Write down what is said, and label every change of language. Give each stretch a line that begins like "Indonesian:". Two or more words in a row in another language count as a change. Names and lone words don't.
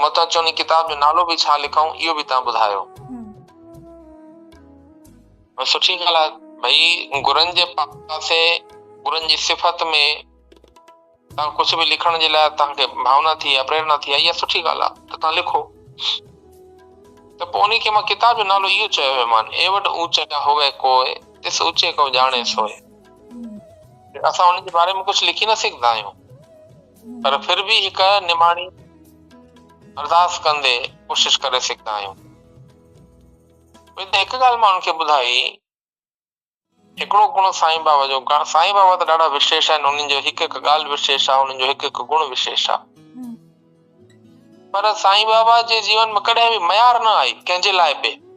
Sindhi: मतां चओ उन किताब जो नालो बि छा लिखूं इहो बि तव्हां ॿुधायो। सुठी ॻाल्हि आहे भई, गुरनि जे पासे गुरनि जी सिफ़त में तव्हां कुझु बि लिखण जे लाइ तव्हांखे भावना थी आहे, प्रेरणा थी आहे, इहा सुठी ॻाल्हि आहे, त तव्हां लिखो। त पोइ उनखे मां किताब जो नालो इहो चयो हुयो मान,
Punjabi: ਏ ਵਟਿ ਊਂਚਾ ਹੋਵੇ ਕੋਈ ਤਿਸ ਊਂਚੇ ਕੋ ਜਾਣੇ ਸੋਏ।
Sindhi: असां उन जे बारे में कुझु लिखी न सघंदा आहियूं, पर फिर भी हिकु निमाणी अरदास कंदे कोशिश करे सघंदा आहियूं। हिकु ॻाल्हि मां उनखे ॿुधाई, हिकिड़ो गुण साईं बाबा जो, साईं बाबा त ॾाढा विशेष आहिनि, उन्हनि जो हिकु हिकु ॻाल्हि विशेष आहे, उन्हनि जो हिकु हिकु गुण विशेष आहे, पर साईं बाबा जे जीवन में कॾहिं बि मयार न आई कंहिंजे लाइ बि।